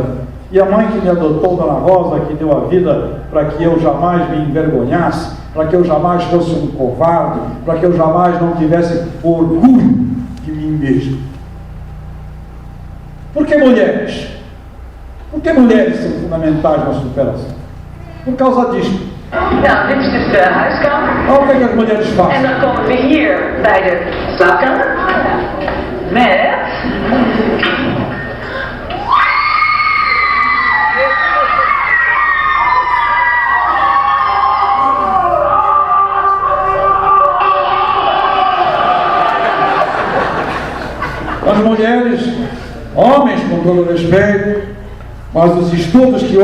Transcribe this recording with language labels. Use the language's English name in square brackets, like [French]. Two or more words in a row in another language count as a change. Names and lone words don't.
[Portuguese] E a mãe que me adotou, Dona Rosa, que deu a vida para que eu jamais me envergonhasse, para que eu jamais fosse um covarde, para que eu jamais não tivesse orgulho de mim mesmo. Por que mulheres? Por que mulheres são fundamentais na superação? Por causa disto. [Dutch] Nou, dit is dus de huiskamer. [Portuguese] Olha o que as mulheres [Dutch] En [Portuguese] fazem. [Dutch] dan komen we hier bij de slaapkamer. Met... [Portuguese] As mulheres, homens com todo respeito, mas os estudos que